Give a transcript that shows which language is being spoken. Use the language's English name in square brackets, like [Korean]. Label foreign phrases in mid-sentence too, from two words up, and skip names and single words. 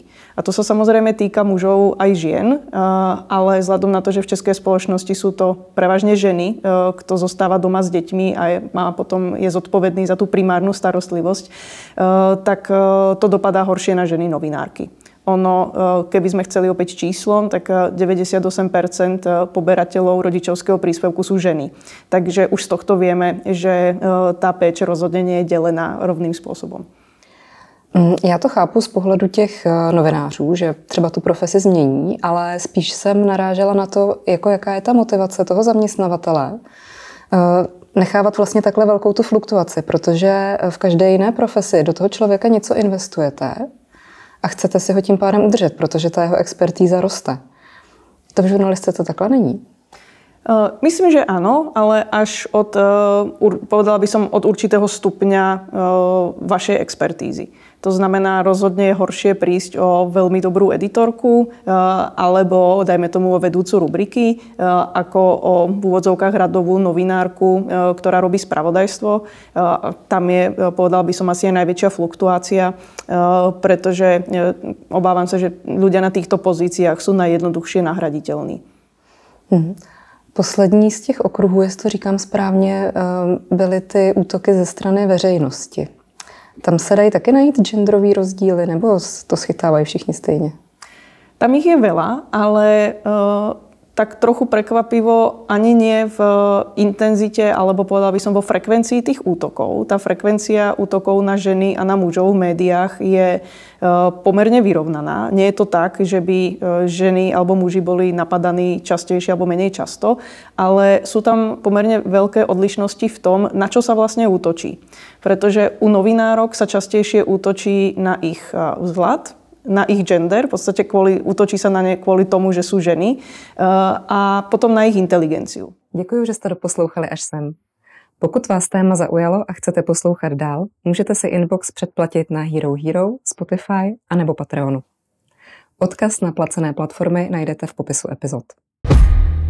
[Slovak] A to sa samozrejme týka mužov aj žien, ale vzhľadom na to, že v českej spoločnosti sú to prevažne ženy, kto zostáva doma s deťmi a potom je zodpovedný za tú primárnu starostlivosť, tak to dopadá horšie na ženy novinárky. Ono, keby sme chceli opäť číslom, tak 98% poberateľov rodičovského príspevku sú ženy. Takže už z tohto vieme, že tá péče rozhodne nie je delená rovným spôsobom. [Czech] Já to chápu z pohledu těch novinářů, že třeba tu profesi změní, ale spíš jsem narážela na to, jako jaká je ta motivace toho zaměstnavatele nechávat vlastně takhle velkou tu fluktuaci, protože v každé jiné profesi do toho člověka něco investujete a chcete si ho tím pádem udržet, protože ta jeho expertíza roste. To v žurnalistice to takhle není. [Slovak] Myslím, že áno, ale až povedala by som, od určitého stupňa vašej expertízy. To znamená, rozhodne je horšie prísť o veľmi dobrú editorku alebo, dajme tomu, o vedúcu rubriky, ako o v úvodzovkách radovú novinárku, ktorá robí spravodajstvo. Tam je, povedala by som, asi aj najväčšia fluktuácia, pretože obávam sa, že ľudia na týchto pozíciách sú najjednoduchšie nahraditeľní. [Czech] Poslední z těch okruhů, jestli to říkám správně, byly ty útoky ze strany veřejnosti. Tam se dají taky najít genderový rozdíly, nebo to schytávají všichni stejně? [Slovak] Tam ich je veľa, ale tak trochu prekvapivo ani nie v intenzite, alebo povedala by som vo frekvencii tých útokov. Tá frekvencia útokov na ženy a na mužov v médiách je pomerne vyrovnaná. Nie je to tak, že by ženy alebo muži boli napadaní častejšie alebo menej často, ale sú tam pomerne veľké odlišnosti v tom, na čo sa vlastne útočí. Pretože u novinárok sa častejšie útočí na ich vzhľad, na ich gender, v podstate útočí sa na ne kvôli tomu, že sú ženy, a potom na ich inteligenciu. [Czech] Děkuji, že jste doposlouchali až sem. Pokud vás téma zaujalo a chcete poslouchat dál, můžete si Inbox předplatit na Hero Hero, Spotify a nebo Patreonu. Odkaz na placené platformy najdete v popisu epizod.